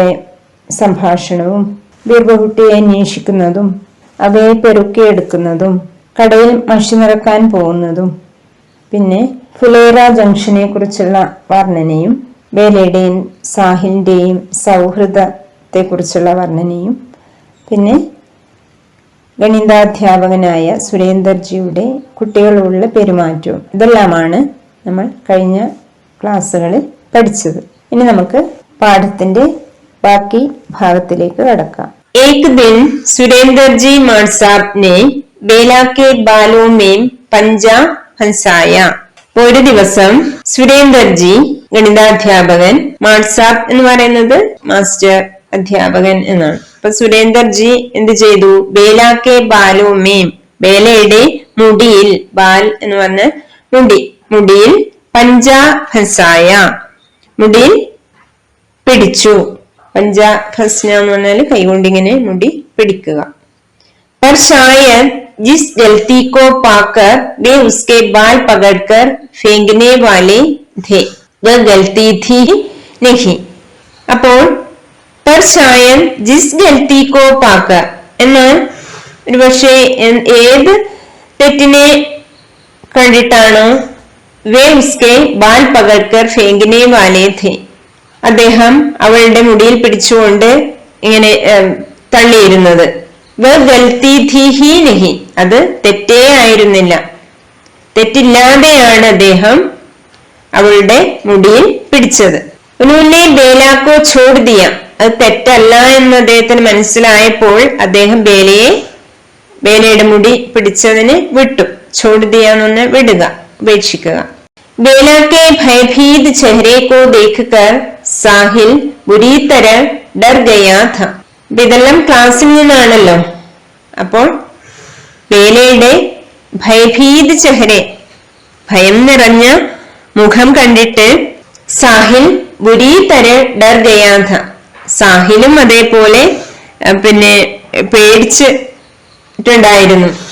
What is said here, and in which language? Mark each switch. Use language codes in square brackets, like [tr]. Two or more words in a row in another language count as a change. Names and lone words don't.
[ml] സംഭാഷണവും, വീർ ബഹൂട്ടിയെ അന്വേഷിക്കുന്നതും അവയെ പെറുക്കിയെടുക്കുന്നതും, കടയിൽ മഷി നിറക്കാൻ പോകുന്നതും, പിന്നെ ഫുലേറ ജംഗ്ഷനെ കുറിച്ചുള്ള വർണ്ണനയും, ബേലയുടെയും സാഹിലിന്റെയും സൗഹൃദത്തെ കുറിച്ചുള്ള വർണ്ണനയും, പിന്നെ ഗണിതാധ്യാപകനായ സുരേന്ദർജിയുടെ കുട്ടികളോടുള്ള പെരുമാറ്റവും, ഇതെല്ലാമാണ് നമ്മൾ കഴിഞ്ഞ ക്ലാസ്സുകളിൽ പഠിച്ചത്. ഇനി നമുക്ക് പാഠത്തിന്റെ ബാക്കി ഭാഗത്തിലേക്ക് കടക്കാം. [hi] एक दिन सुरेंद्र जी माट साहब ने बेला के बालों में पंजा फंसाया. [ml] ഒരു ദിവസം സുരേന്ദർജി, ഗണിതാധ്യാപകൻ, മാട്ട് സാബ് എന്ന് പറയുന്നത് മാസ്റ്റർ അധ്യാപകൻ എന്നാണ്. അപ്പൊ സുരേന്ദർജി എന്ത് ചെയ്തു? [hi] बेला के बालों में, [ml] ബേലയുടെ മുടിയിൽ, ബാൽ എന്ന് പറഞ്ഞ മുടിയിൽ [hi] पंजा फंसाया, [ml] മുടിയിൽ പിടിച്ചു. [hi] पंजा फंसना [ml] എന്ന് പറഞ്ഞാൽ കൈകൊണ്ടിങ്ങനെ മുടി പിടിക്കുക. [hi] पर शायद जिस गलती को पाकर वे उसके बाल पकड़कर फेंकने वाले थे वह गलती थी नहीं. [ml] അപ്പോൾ [hi] पर शायद जिस गलती को पाकर [ml] എന്നാൽ ഒരു പക്ഷേ ഏത് തെറ്റിനെ കണ്ടിട്ടാണോ [hi] वे उसके बाल पकड़कर फेंकने वाले थे, [ml] അദ്ദേഹം അവളുടെ മുടിയിൽ പിടിച്ചുകൊണ്ട് ഇങ്ങനെ തള്ളിയിരുന്നത്. [hi] वह गलती थी ही नहीं, [ml] അത് തെറ്റേ ആയിരുന്നില്ല, തെറ്റില്ലാതെയാണ് അദ്ദേഹം അവളുടെ മുടിയിൽ പിടിച്ചത്. [hi] ഉन्होंने बेला को छोड़ दिया, [ml] അത് തെറ്റല്ല എന്ന് അദ്ദേഹത്തിന് മനസ്സിലായപ്പോൾ അദ്ദേഹം ബേലയുടെ മുടി പിടിച്ചതിന് വിട്ടു. [hi] छोड़ दिया [ml] എന്ന് പറഞ്ഞാൽ വിടുക, ഉപേക്ഷിക്കുക. [hi] बेला के भयभीत चेहरे को देखकर साहिल बुरी तरह डर गया था. [ml] ഇതെല്ലാം ക്ലാസ്സിൽ നിന്നാണല്ലോ. അപ്പോൾ ബേലയുടെ [hi] भयभीत चेहरे, [ml] ഭയം നിറഞ്ഞ മുഖം കണ്ടിട്ട് സാഹിൽ [hi] बुरी तरह डर गया था, [ml] സാഹിലും അതേപോലെ പേടിച്ചിട്ടുണ്ടായിരുന്നു.